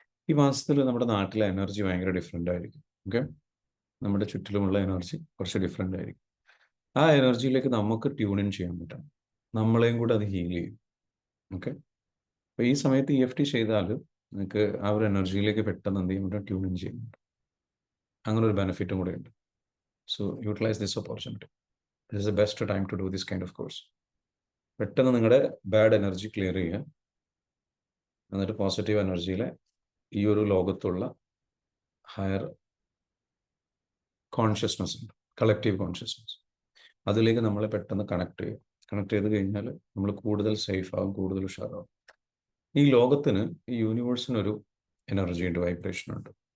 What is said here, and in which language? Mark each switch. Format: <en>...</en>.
<ml>ഈ മാസത്തിൽ നമ്മുടെ നാട്ടിലെ എനർജി ഭയങ്കര ഡിഫറെൻ്റ് ആയിരിക്കും. ഓക്കെ, നമ്മുടെ ചുറ്റിലുമുള്ള എനർജി കുറച്ച് ഡിഫറെൻ്റ് ആയിരിക്കും. ആ എനർജിയിലേക്ക് നമുക്ക് ട്യൂൺ ഇൻ ചെയ്യാൻ പറ്റും, നമ്മളെയും കൂടെ അത് ഹീൽ ചെയ്യും. ഓക്കെ, അപ്പോൾ ഈ സമയത്ത് EFT ചെയ്താൽ നിങ്ങൾക്ക് ആ ഒരു എനർജിയിലേക്ക് പെട്ടെന്ന് എന്ത് ചെയ്യാൻ പറ്റും, ട്യൂൺ ഇൻ ചെയ്യുന്നുണ്ട്. അങ്ങനെ ഒരു ബെനിഫിറ്റും കൂടെ ഉണ്ട്.</ml> <en>So utilise this opportunity. This is the best time to do this kind of course.</en> <ml>പെട്ടെന്ന് നിങ്ങളുടെ ബാഡ് എനർജി ക്ലിയർ ചെയ്യുക. എന്നിട്ട് പോസിറ്റീവ് എനർജിയിലെ ഈ ഒരു ലോകത്തുള്ള ഹയർ കോൺഷ്യസ്നസ് ഉണ്ട്, കളക്റ്റീവ് കോൺഷ്യസ്നസ്, അതിലേക്ക് നമ്മളെ പെട്ടെന്ന് കണക്ട് ചെയ്യുക. കണക്ട് ചെയ്ത് കഴിഞ്ഞാൽ നമ്മൾ കൂടുതൽ സേഫ് ആകും, കൂടുതൽ ഉഷാറാവും. ഈ ലോകത്തിന്, ഈ യൂണിവേഴ്സിനൊരു എനർജി ഉണ്ട്, വൈബ്രേഷൻ ഉണ്ട്.</ml>